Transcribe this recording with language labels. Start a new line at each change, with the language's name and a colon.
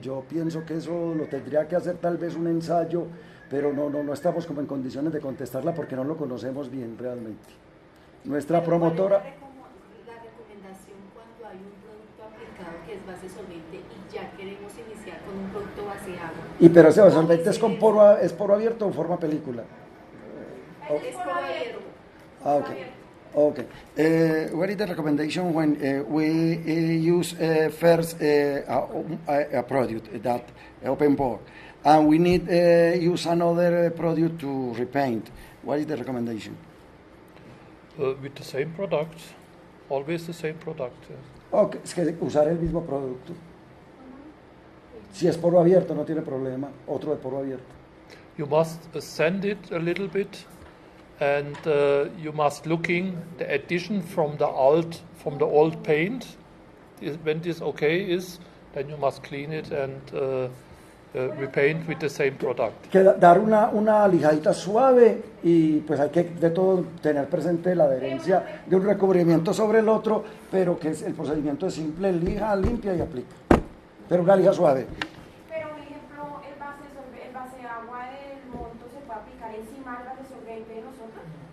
Spanish: Yo pienso que eso lo tendría que hacer tal vez un ensayo, pero no estamos como en condiciones de contestarla porque no lo conocemos bien realmente. Nuestra promotora... La recomendación cuando hay un producto aplicado que es base solvente y ya queremos iniciar con un producto base agua. Y pero ese solvente es poro abierto o forma película. Es poro abierto.
English: Okay. What is the recommendation when we use first a product that open pore and we need use another product to repaint? What is the recommendation? With the same product, always the same product. Yes.
Spanish: Okay, es que usar el mismo producto. Si es poro abierto no tiene problema, otro de poro abierto.
English: You must sand it a little bit, and you must looking the addition from the old paint. When this is, then you must clean it and repaint with the same product.
Spanish: Que dar una lijadita suave y pues hay que de todo tener presente la adherencia de un recubrimiento sobre el otro, pero que el procedimiento es simple, lija, limpia y aplica. Pero una lija suave. Pero un ejemplo, el base de agua del Monto se puede aplicar encima del base solvente de nosotros.